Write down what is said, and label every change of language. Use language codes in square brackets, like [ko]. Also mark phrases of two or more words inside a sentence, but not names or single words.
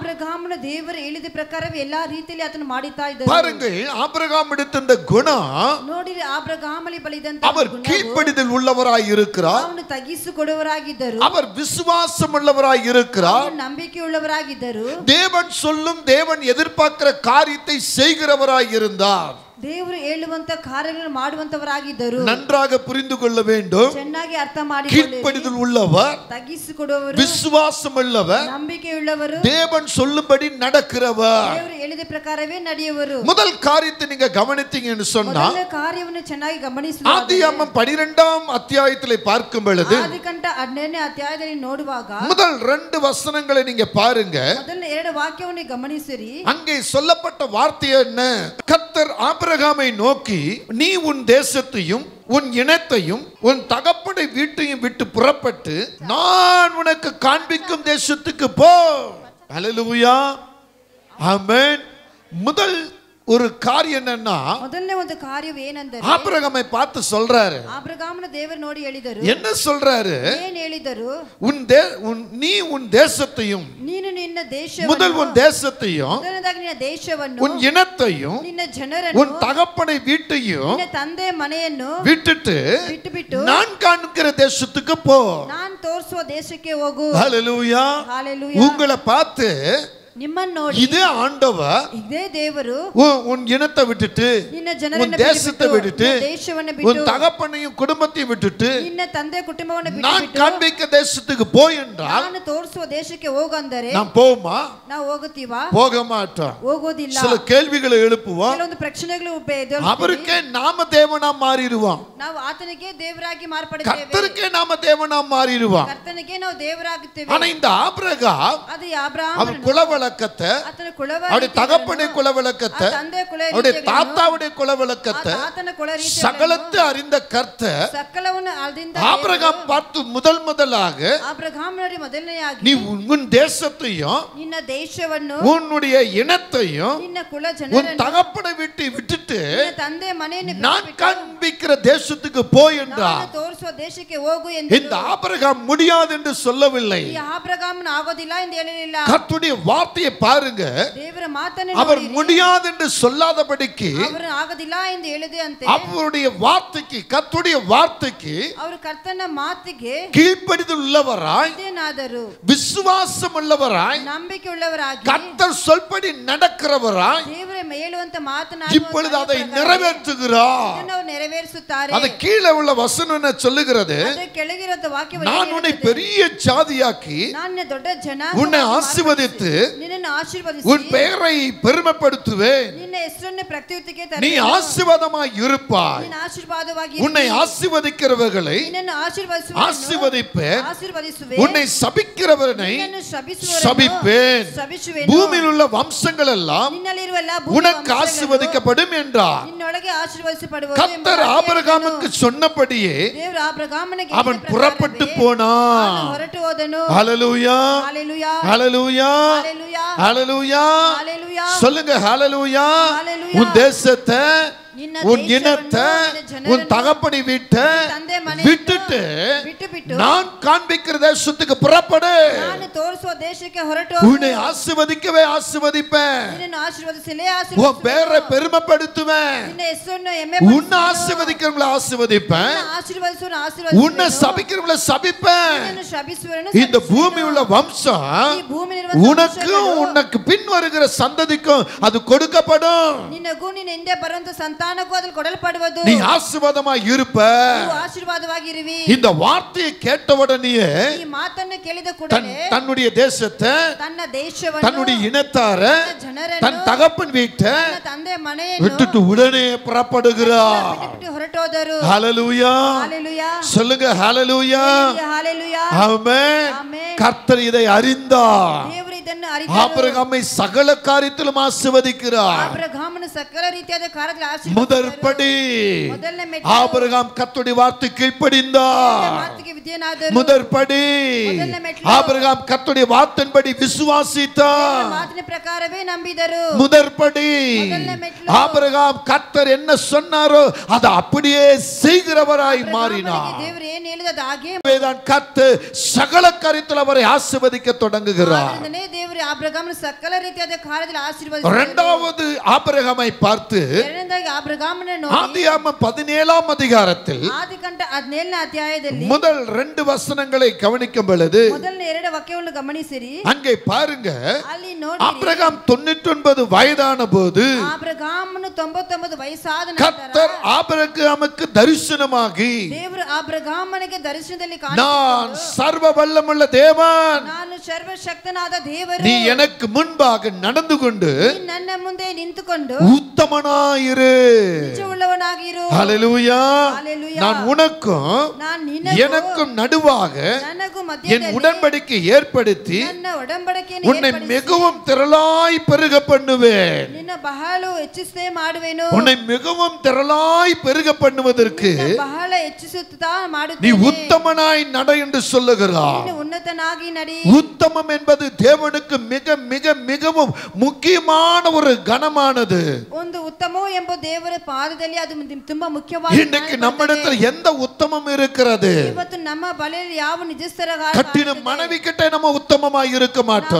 [ta] பாருங்கள், ஆபிரகாம் எடுத்த குணம் அவர் கீழ்ப்படிதல் உள்ளவராய் இருக்கிறார். அவர் விசுவாசம் உள்ளவராய் இருக்கிறார். தேவன் சொல்லும் தேவன் எதிர்பார்க்கிற காரியத்தை செய்கிறவராய் இருந்தார். [kn] ದೇವರು ಹೇಳುವಂತ ಕಾರ್ಯಗಳನ್ನು ಮಾಡುವಂತವರಾಗಿದ್ದರು. [ta] நன்றாக புரிந்து கொள்ள வேண்டும். [kn] ಚೆನ್ನಾಗಿ ಅರ್ಥ ಮಾಡಿಕೊಳ್ಳಿರಿ. [ta] கீழ்ப்படிதல் உள்ளவர், [kn] ತಗ್ಗಿಸಿಕೊಡುವವರು, [ta] விசுவாசம் உள்ளவர், [kn] ನಂಬಿಕೆಯುಳ್ಳವರು, [ta] தேவன் சொல்லும்படி நடக்கிறவர், [kn] ದೇವರು ಹೇಳಿದ ಪ್ರಕಾರವೇ ನಡೆಯುವರು. [ta] முதல் காரியத்தை நீங்க கவனித்தீங்கன்னு சொன்னா, [kn] ಮೊದಲ ಕಾರ್ಯವನ್ನು ಚೆನ್ನಾಗಿ ಗಮನಿಸಿದರೆ [ta] ஆதியாகமம் 12ஆம் அத்தியாயத்திலே பார்க்கும் பொழுது, [kn] ಆದಿಕಾಂಡ 12ನೇ ಅಧ್ಯಾಯದಲ್ಲಿ ನೋಡುವಾಗ [ta] முதல் 2 வசனங்களை நீங்க பாருங்க. [kn] ಮೊದಲ 2 ವಾಕ್ಯವನ್ನು ಗಮನಿಸಿರಿ. [ta] அங்கே சொல்லப்பட்ட வார்த்தை என்ன? கர்த்தர் ஆபிரகாமை நோக்கி, நீ உன் தேசத்தையும் உன் இனத்தையும் உன் தகப்பனை வீட்டையும் விட்டு புறப்பட்டு நான் உனக்கு காண்பிக்கும் தேசத்துக்கு போ. அல்லேலூயா, ஆமென். முதல் ஒரு காரியம் என்னன்னா, [kn] ಮೊದಲನೇ ಒಂದು ಕಾರ್ಯ ಏನೆಂದರೆ [ta] ஆபிரகாமை பார்த்து சொல்றாரு. [kn] ಆಬ್ರಹಾಮನ ದೇವರು ನೋಡಿ ಹೇಳಿದರು. [ta] என்ன சொல்றாரு? [kn] ಏನು ಹೇಳಿದರು? [ta] நீ உன் தேசத்தையும், [kn] ನೀನು ನಿನ್ನ ದೇಶವನ್ನು, [ta] முதல் உன் தேசத்தையும், [kn] ಮೊದಲನೇದಾಗಿ ನಿನ್ನ ದೇಶವನ್ನು, [ta] உன் இனத்தையும், [kn] ನಿನ್ನ ಜನರನ್ನು, [ta] உன் தகப்பனை வீட்டையும், [kn] ನಿನ್ನ ತಂದೆ ಮನೆಯನ್ನು [ta] விட்டுட்டு நான் காண்கிற தேசத்துக்கு போ. [kn] ನಾನು ತೋರಿಸುವ ದೇಶಕ್ಕೆ ಹೋಗು. [ta] ஹல்லேலூயா. உங்களை பார்த்து [kn] ನಿಮ್ಮನ್ನು ನೋಡಿ, [ta] இதே ஆண்டவர், இதே தேವರು உன் இனத்தை விட்டுட்டு, [kn] ನಿನ್ನ ಜನರನ್ನು [ta] உன் தேசத்தை விட்டுட்டு, [kn] ದೇಶವನ್ನು [ta] உன் [kn] ಬಿಟ್ಟು, [ta] தகப்பனையும் குடும்பத்தையும் விட்டுட்டு [kn] ನಿನ್ನ ತಂದೆ ಕುಟುಂಬವನ್ನು [ta] நான் [kn] ಬಿಟ್ಟು [ta] காண்பிக்க தேசத்துக்கு போய் என்றால், [kn] ನಾನು ತೋರಿಸುವ ದೇಶಕ್ಕೆ ಹೋಗು ಅಂದರೆ [ta] நாம் போவோமா? [kn] ನಾವು ಹೋಗುತ್ತೀವಾ? [ta] போக மாட்டோம். [kn] ಹೋಗೋದಿಲ್ಲ. [ta] சில கேள்விகளை எழுப்புவோம். [kn] ಕೆಲವೊಂದು ಪ್ರಶ್ನೆಗಳು [ta] அவருக்கே நாம தேவனா மாறிடுவோம். [kn] ನಾವು ಆತನಿಗೆ ದೇವರಾಗಿ ಮಾರ್ಪಡುತ್ತೇವೆ. [ta] கர்த்தருக்கே நாம தேவனா மாறிடுவோம். [kn] ಕರ್ತನಿಗೆ ನಾವು ದೇವರಾಗುತ್ತೇವೆ. [ta] ஆனா இந்த ஆபிரகாம், [kn] ಅದು ಆಬ್ರಹಾಮನ [ta] அவர் குலவழக்கத்தை, [kn] ಆತನ ಕುಲವ, [ta] அவருடைய தகப்பனை குலவழக்கத்தை, [kn] ತಂದೆ ಕುಲ, [ta] அவருடைய தாத்தாவுடைய குலவழக்கத்தை, [kn] ಆತನ ಕುಲ ರೀತಿ [ta] சகலத்தை அறிந்த கர்த்தர் [kn] ಸಕಲವನ್ನು ಅಲ್ಲಿಂದ [ta] ஆபிரகாம் பார்த்து முதலாக, [kn] ಆಬ್ರಹಾಮ ನೋಡಿ ಮೊದಲನೆಯಾಗಿ [ta] நீ உன் தேசத்தையும் [kn] ನಿನ್ನ ದೇಶವನ್ನು, [ta] உன்னுடைய இனத்தையும் [kn] ನಿನ್ನ ಕುಲ [ta] உன் [kn] ಜನರನ್ನು, [ta] தகப்பனை விட்டுட்டு [kn] ನಿನ್ನ ತಂದೆ ಮನೆಯನ್ನು [ta] நான் காண்பிக்கிற தேசத்துக்கு போய் என்றார். [kn] ತೋರಿಸುವ ದೇಶಕ್ಕೆ ಹೋಗು ಎಂದು. [ta] இந்த ஆபிரகாம் முடியாது என்று சொல்லவில்லை. [kn] ಈ ಆಬ್ರಹಾಮನ ಆಗೋದಿಲ್ಲ ಎಂದು ಹೇಳಲಿಲ್ಲ. [ta] கர்த்தருடைய வார்த்தையை பாருங்க. [kn] ದೇವರ ಮಾತನ್ನು [ta] அவர் [kn] ನೋಡಿರಿ. [ta] முடியாது என்று சொல்லாதபடிக்கு [kn] ಅವರು ಆಗೋದಿಲ್ಲ ಎಂದು ಹೇಳಿದೆ ಅಂತೆ. [ta] அவருடைய வார்த்தைக்கு, கர்த்தருடைய வார்த்தைக்கு [kn] ಅವರು ಕರ್ತನ ಮಾತಿಗೆ [ta] கீழ்ப்படிதல் உள்ளவராய், [kn] ವಿಧೇಯನಾದರು, [ta] விசுவாசம் உள்ளவராய், [kn] ನಂಬಿಕೆ ಉಳ್ಳವರಾಗಿ, [ta] கர்த்தர் சொல்படி நடக்கிறவராய், [kn] ದೇವರ ಹೇಳುವಂತ [ta] இப்பொழுது அதை நிறைவேற்றுகிறார். [kn] ಇದನ್ನು ನೆರವೇರಿಸುತ್ತಾರೆ. [ta] அது கீழே உள்ள வசனம் என்ன சொல்லுகிறது? [kn] ಅದು ಕೆಳಗಿರುವ ವಾಕ್ಯವು [ta] நான் உன்னை பெரிய ஜாதியாக்கி [kn] ನಾನು ನಿನ್ನ ದೊಡ್ಡ ಜನಾಂಗ [ta] உன்னை ஆசீர்வதித்து [kn] ನಿನ್ನನ್ನು ಆಶೀರ್ವದಿಸಿ [ta] உன் பெயரை பெருமைப்படுத்துவேன். [kn] ನಿನ್ನ ಹೆಸರನ್ನು ಪ್ರತ್ಯುತ್ತಿಗೆ [ta] நீ ஆசீர்வாதமாய் இருப்பாய். [kn] ನಿನ್ನ ಆಶೀರ್ವಾದವಾಗಿ [ta] உன்னை ஆசீர்வதிக்கிறவர்களை [kn] ನಿನ್ನನ್ನು ಆಶೀರ್ವದಿಸುವೆನು [ta] ஆசீர்வதிப்பேன். [kn] ಆಶೀರ್ವದಿಸುವೆ [ta] உன்னை சபிக்கிறவனை [kn] ನಿನ್ನನ್ನು ಶಪಿಸುವವರನ್ನು [ta] சபிப்பேன். [kn] ಶಪಿಸುವೆನು. [ta] பூமியில் உள்ள வம்சங்கள் எல்லாம் [kn] ನಿನ್ನಲ್ಲಿರುವ ಎಲ್ಲ [ta] உனக்கு ஆசீர்வதிக்கப்படும் என்றார். [kn] ನಿನ್ನೊಳಗೆ ಆಶೀರ್ವದಿಸಲ್ಪಡುವರು. [ta] கர்த்தர் ஆபிரகாமுக்கு சொன்னபடியே [kn] ದೇವರು ಆಬ್ರಹಾಮನಿಗೆ [ta] அவன் புறப்பட்டு போனான். [kn] ಹೊರಟು ಹೋದನು. [ta] ஹalleluya ஹalleluya ஹalleluya ஹalleluya ஹalleluya ஹalleluya சொல்லுங்க ஹalleluya. ஹalleluya. உன் தேசத்தை உன் இனத்தை உன் தகப்பனை விட்டுட்டு நான் காண்பிக்கிற தேசத்துக்கு புறப்படு. [kn] ನಾನು ತೋರಿಸುವ ದೇಶಕ್ಕೆ ಹೊರಟು [ta] உன்னை ஆசீர்வதிக்கவே ஆசீர்வதிப்பேன். [kn] ನಿನ್ನನ್ನು ಆಶೀರ್ವದಿಸಲೇ [ta] உன் [kn] ಆಶೀರ್ವದಿಸುವೆನು. [ta] பேரை பெருமைப்படுத்துவேன். [kn] ನಿನ್ನ ಹೆಸರನ್ನು ಹೆಮ್ಮೆಪಡಿಸುವೆನು. [ta] உன்னை ஆசீர்வதிக்கிறவங்களை ஆசீர்வதிப்பேன். [kn] ನಿನ್ನ ಆಶೀರ್ವದಿಸುವವರನ್ನು ಆಶೀರ್ವದಿಸುವೆನು. [ta] உன்னை சபிக்கிறவங்களை சபிப்பேன். [kn] ನಿನ್ನನ್ನು ಶಪಿಸುವವರನ್ನು [ta] இந்த [kn] ಶಪಿಸುವೆನು. [ta] பூமி உள்ள வம்சம் [kn] ಈ ಭೂಮಿಯಲ್ಲಿರುವ [ta] உனக்கும் உனக்கு பின் வருகிற சந்ததிக்கும் அது கொடுக்கப்படும். [kn] ನಿನ್ನಗೂ ನಿನ್ನ ಹಿಂದೆ ಬರುವಂತ ಸಂತಾನಕ್ಕೂ ಅದು ಕೊಡಲ್ಪಡುವುದು. [ta] நீ ஆசீர்வாதமாய் இருப்ப. [kn] ನೀವು ಆಶೀರ್ವಾದವಾಗಿರುವಿ. [ta] இந்த வார்த்தையை கேட்டவுடனே [kn] ಈ ಮಾತನ್ನು ಕೇಳಿದ ಕೂಡಲೇ [ta] தன்னுடைய தேசத்தை [kn] ತನ್ನ ದೇಶವನ್ನು [ta] தன்னுடைய இனத்தார [kn] ಜನರನ್ನು [ta] தன் தகப்பன் வீட்டை [kn] ತನ್ನ ತಂದೆ ಮನೆಯನ್ನು [ta] விட்டுட்டு உடனே புறப்படுகிறார். [kn] ಬಿಟ್ಟು ಹೊರಟೋದರು. [ta] ஹalleluya ஹalleluya சொல்லுங்க ஹalleluya. ஹalleluya ஆமென். ஆமென். கர்த்தர் இதை அறிந்தார். [kn] ದೇವರು ಇದನ್ನು ಅರಿತರು. [ta] ஆபிரகாமை சகல காரியத்திலும் ஆசீர்வதிக்கிறார். [kn] ಆಬ್ರಹಾಮನ ಸಕಲ ರೀತಿಯಾದ ಕಾರ್ಯದಲ್ಲಿ ಆಶೀರ್ವಾದ. [ta] முதற்படி [kn] ಮೊದಲನೇ ಮೆಟ್ಟು [ta] ஆபிரகாம் கர்த்தருடைய வார்த்தை கீழ்ப்படிந்தார். [kn] ಮಾತಿಗೆ ವಿಧೇಯನಾದರು. [ta] முதற்படி [kn] ಮೊದಲನೇ ಮೆಟ್ಟು [ta] ஆபிரகாம் கர்த்தருடைய வார்த்தையின்படி விசுவாசித்தார். [kn] ಮಾತಿನ ಪ್ರಕಾರವೇ ನಂಬಿದರು. [ta] முதற்படி [kn] ಮೊದಲನೇ ಮೆಟ್ಟು [ta] ஆபிரகாம் கர்த்தர் என்ன சொன்னாரோ அதை அப்படியே செய்கிறவராய் மாறினார். [kn] ದೇವರು ಏನು ಹೇಳಿದ ಅದು ಹಾಗೆ [ta] வேதான் கர்த்தர் சகல காரியத்தில் அவரை ஆசீர்வதிக்க தொடங்குகிறார். [kn] ಅದನ್ನೇ ದೇವರು ಆಬ್ರಹಾಮನ ಸಕಲ ರೀತಿಯಾದ ಕಾರ್ಯದಲ್ಲಿ ಆಶೀರ್ವಾದ. [ta] இரண்டாவது ஆபிரகாமை பார்த்து [kn] ಎರಡನೇದಾಗಿ ಆಬ್ರಹಾಮನ ನೋಡಿ [ta] ஆதியாகமம் 17ஆம் அதிகாரத்தில் [kn] ಆದಿಕಾಂಡ 17ನೇ ಅಧ್ಯಾಯದಲ್ಲಿ [ta] முதல் 2 வசனங்களை கவனிக்கும் பொழுது [kn] ಮೊದಲನೇ 2 ವಾಕ್ಯವನ್ನು ಗಮನಿಸಿರಿ. [ta] அங்கே பாருங்க [kn] ಅಲ್ಲಿ ನೋಡಿ [ta] ஆபிரகாம் 99 வயதான போது [kn] ಆಬ್ರಹಾಮನು 99 ವಯಸ್ಸಾದ ನಂತರ [ta] கர்த்தர் ஆபிரகாமுக்கு தரிசனமாகி [kn] ದೇವರು ಆಬ್ರಹಾಮನಿಗೆ ದರ್ಶನದಲ್ಲಿ [ta] நான் [kn] ಕಾಣಿಸಿಕೊಂಡು [ta] சர்வ வல்லமுள்ள தேவன், [kn] ನಾನು ಸರ್ವಶಕ್ತನಾದ ದೇವರು, [ta] நீ எனக்கு முன்பாக நடந்து கொண்டு [kn] ನೀನು ನನ್ನ ಮುಂದೆ ನಿಂತುಕೊಂಡು [ta] உத்தமனாயிரு. [kn] ನಿಜವುಳ್ಳವನಾಗಿರು. [ta] ஹalleluya. ஹalleluya. நான் உனக்கும் [kn] ನಾನು ನಿನಗೂ [ta] எனக்கும் நடுவாக [kn] ನನಗೂ [ta] என் [kn] ಮಧ್ಯದಲ್ಲಿ [ta] உடன்படிக்கை ஏற்படுத்தி [kn] ನನ್ನ ಒಡಂಬಡಿಕೆಯನ್ನು [ta] உன்னை [kn] ಏರ್ಪಡಿಸಿ [ta] மிகவும் திரளாய் பெருக பண்ணுவேன். [kn] ನಿನ್ನ ಬಹಳ ಹೆಚ್ಚಿಸೇ ಮಾಡುವೆನು. [ta] உன்னை மிகவும் திரளாய் பெருக பண்ணுவதற்கு [kn] ನಿನ್ನ ಬಹಳ ಹೆಚ್ಚಿಸುತ್ತಾ [ta] நீ [kn] ಮಾಡುತ್ತೇನೆ. [ta] உத்தமனாய் நட என்று சொல்லுகிறார். [kn] ನೀನು ಉನ್ನತನಾಗಿ ನಡಿ. [ta] உத்தமம் என்பது தேவனுக்கு மிக மிக மிகவும் முக்கியமான ஒரு கனமானது. [kn] ಒಂದು ಉತ್ತಮವು ಎಂಬ ದೇವರ ಪಾದದಲ್ಲಿ ಅದು ತುಂಬಾ ಮುಖ್ಯವಾದ. [ta] இன்னைக்கு நம்மிடத்தில் எந்த உத்தமம் இருக்கிறது? [kn] ಇವತ್ತು ನಮ್ಮ ಬಳಿಯಲ್ಲಿ ಯಾವ ನಿಜಸ್ಥರ [ta] கட்டின மனைவி கிட்ட நம்ம உத்தமமாய் இருக்க மாட்டோம்.